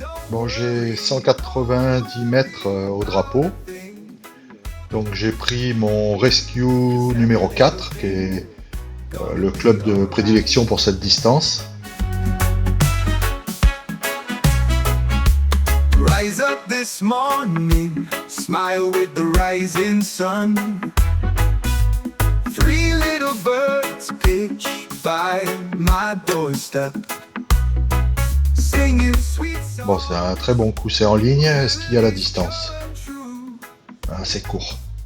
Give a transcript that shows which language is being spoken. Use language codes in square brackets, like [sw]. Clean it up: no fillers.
[fr] Bon, j'ai 190 mètres au drapeau. Donc j'ai pris mon Rescue numéro 4, qui est le club de prédilection pour cette distance. [en] Rise up this morning, smile with the rising sun. Three little birds pitch by my doorstep. Singing sweet songs. [fr] Bon, c'est un très bon coup, c'est en ligne. Est-ce qu'il y a la distance? Ah, c'est court.